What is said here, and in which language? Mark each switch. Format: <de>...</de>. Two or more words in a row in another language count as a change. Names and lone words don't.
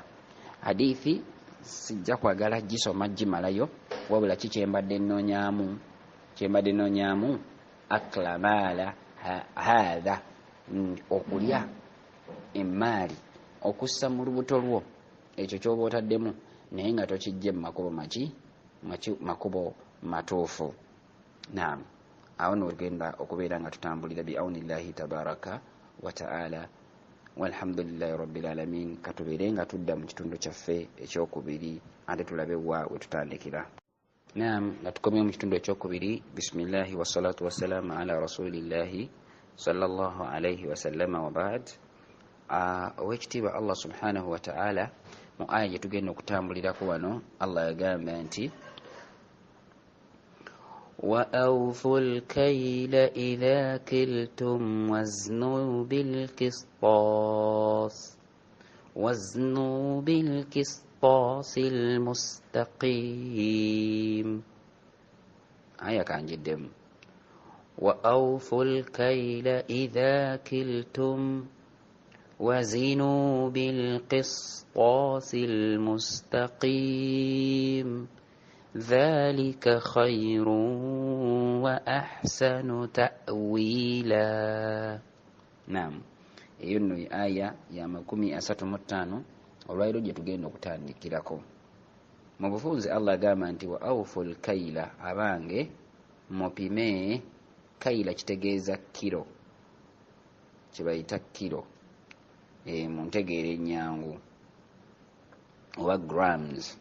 <lg>Hadithi sijja kwagala gisoma gimalayo, wabula kikyembadde nnoonyaamu</lg> <ar>أكل مال هذا,</ar> <lg>okulya emmaali okussa mu lubuto lwo ekyo ky'oba otaddemu naye nga tokijje mu makubo matuufu. Naam, awo nogenda okubeera nga tutambulira</lg> <ar>بعون الله تبارك وتعالى. والحمد لله رب العالمين.</ar> <lg>Katubeere nga tudda mu kitundu kyaffe ekyokubiri ate tulabe wa we tutandikira. Naam, nga tukomye mu kitundu ekyokubiri.</lg> <ar>بسم الله والصلاة والسلام على رسول الله صلى الله عليه وسلم وبعد.</ar> <lg>Owekitiibwa Allah</lg> <ar>سبحانه وتعالى</ar> <lg>mu aya gye tugenda okutambulirako wano, Allah yagamba nti</lg> <ar>وَأَوْفُوا الْكَيْلَ إِذَا كِلْتُمْ وَزْنُوا بِالْقِسْطَاسِ الْمُسْتَقِيمِ. آية كان جدا. وَأَوْفُوا الْكَيْلَ إِذَا كِلْتُمْ وَزِنُوا بِالْقِسْطَاسِ الْمُسْتَقِيمِ ذلك خير وأحسن تأويلا. نعم،</ar> <lg>eyo nno aya ya 35 olwairo gye tugenda okutandikirako. Mu bufunze Allah agamba nti</lg> <ar>وأوفوا الكيل,</ar> <lg>abange mupime. Kaila kitegeeza kilo, kyebayita kilo mu ntegeera ennyangu oba grams.</lg>